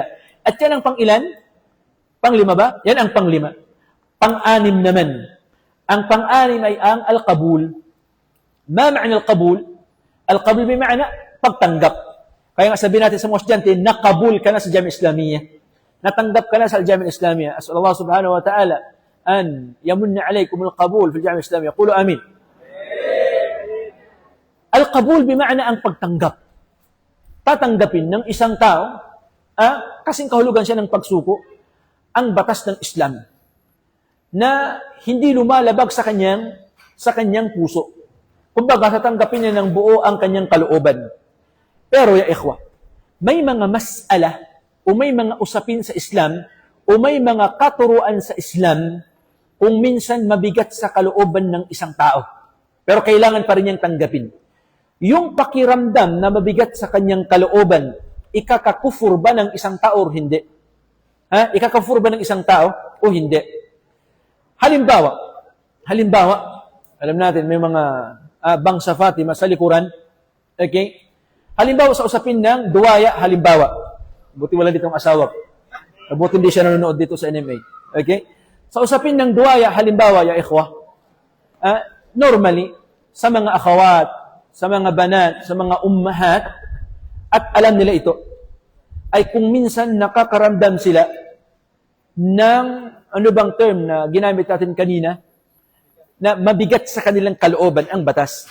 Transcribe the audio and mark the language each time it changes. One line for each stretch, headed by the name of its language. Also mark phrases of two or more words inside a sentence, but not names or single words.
Filipino: At yan ang pang-ilan? Pang-5 ba? Yan ang pang-5. Pang-6 naman. Ang pang-6 ay ang al-qabul.
Arabic: ما معنى القبول?
Filipino: Al-qabul may ma'na pagtanggap. Kaya nga sabihin natin sa mga estudyante, nakabul ka na sa Jami'ah Islamiyah. Natanggap ka na sa Jami'ah Islamiyah.
Arabic: أسأل الله سبحانه وتعالى أن يمن عليكم القبول في الجامعة الإسلامية. قولوا آمين. القبول بمعنى
Filipino: ang pagtanggap. Tatanggapin ng isang tao, kasing kahulugan siya ng pagsuko, ang batas ng Islam na hindi lumalabag sa kanyang puso. Kumbaga, tatanggapin niya ng buo ang kanyang kalooban. Pero,
Arabic: يا إخوة,
Filipino: may mga mas'ala o may mga usapin sa Islam o may mga katuruan sa Islam kung minsan mabigat sa kalooban ng isang tao. Pero kailangan pa rin niyang tanggapin. Yung pakiramdam na mabigat sa kanyang kalooban, ikakakufur ba ng isang tao o hindi? Ikakufur ba ng isang tao o hindi? Halimbawa, alam natin may mga bangsa Fatima sa likuran. Okay? Halimbawa sa usapin ng duwaya, halimbawa. Buti wala ditong asawa. Buti hindi siya nanonood dito sa NMA. Okay? Sa usapin ng duwaya, halimbawa,
Arabic: يا إخوة,
Filipino: normally, sa mga akhawat, sa mga banat, sa mga ummahat, at alam nila ito, ay kung minsan nakakaramdam sila ng, ano bang term na ginamit natin kanina, na mabigat sa kanilang kalooban ang batas.